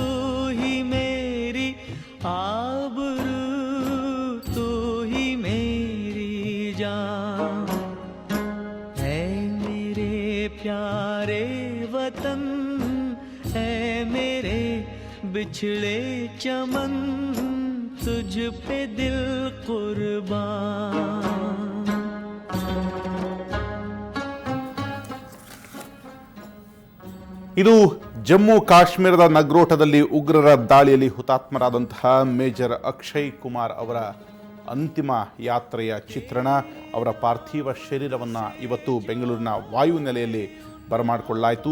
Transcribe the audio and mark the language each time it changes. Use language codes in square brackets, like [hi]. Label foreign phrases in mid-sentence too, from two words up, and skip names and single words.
[hi] ही मेरी आबरू, तो ही मेरी जान है मेरे प्यारे वतन, है मेरे बिछड़े चमन, तुझ पे दिल कुर्बान. [kn] ಇದು ಜಮ್ಮು ಕಾಶ್ಮೀರದ ನಗ್ರೋಟದಲ್ಲಿ ಉಗ್ರರ ದಾಳಿಯಲ್ಲಿ ಹುತಾತ್ಮರಾದಂತಹ ಮೇಜರ್ ಅಕ್ಷಯ್ ಕುಮಾರ್ ಅವರ ಅಂತಿಮ ಯಾತ್ರೆಯ ಚಿತ್ರಣ. ಅವರ ಪಾರ್ಥಿವ ಶರೀರವನ್ನು ಇವತ್ತು ಬೆಂಗಳೂರಿನ ವಾಯುನೆಲೆಯಲ್ಲಿ ಬರಮಾಡಿಕೊಳ್ಳಲಾಯಿತು.